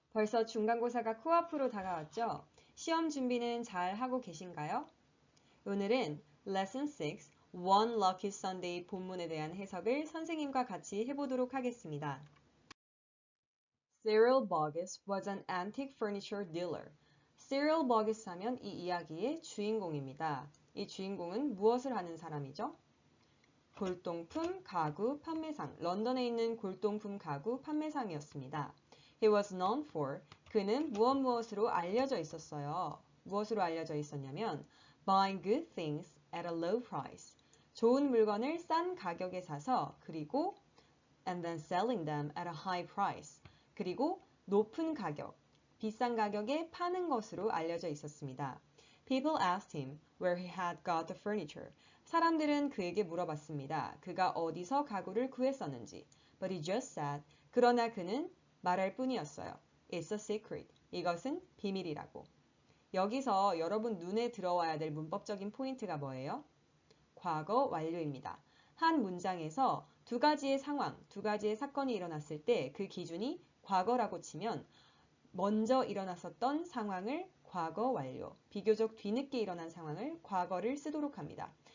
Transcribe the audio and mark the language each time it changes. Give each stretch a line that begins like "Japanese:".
Korean: 벌써 중간고사가 코앞으로 다가왔죠? 시험 준비는 잘 하고 계신가요? 오늘은 Lesson 6, One Lucky Sunday 본문에 대한 해석을 선생님과 같이 해보도록 하겠습니다.
English: Cyril Bogus was an antique furniture dealer.
Korean: Cyril Bogus 하면 이 이야기의 주인공입니다. 이 주인공은 무엇을 하는 사람이죠? 골동품 가구 판매상, 런던에 있는 골동품 가구 판매상이었습니다.
English: He was known for,
Korean: 그는 무엇으로 알려져 있었어요. 무엇으로 알려져 있었냐면
English: buying good things at a low price.
Korean: 좋은 물건을 싼 가격에 사서 그리고
English: and then selling them at a high price.
Korean: 그리고 높은 가격, 비싼 가격에 파는 것으로 알려져 있었습니다.
English: People asked him where he had got the furniture.
Korean: 사람들은 그에게 물어봤습니다. 그가 어디서 가구를 구했었는지.
English: But he just said,
Korean: 그러나 그는 말할 뿐이었어요.
English: It's a secret.
Korean: 이것은 비밀이라고. 여기서 여러분 눈에 들어와야 될 문법적인 포인트가 뭐예요? 과거 완료입니다. 한 문장에서 두 가지의 상황, 두 가지의 사건이 일어났을 때 그 기준이 과거라고 치면 먼저 일어났었던 상황을 과거 완료, 비교적 뒤늦게 일어난 상황을 과거를 쓰도록 합니다.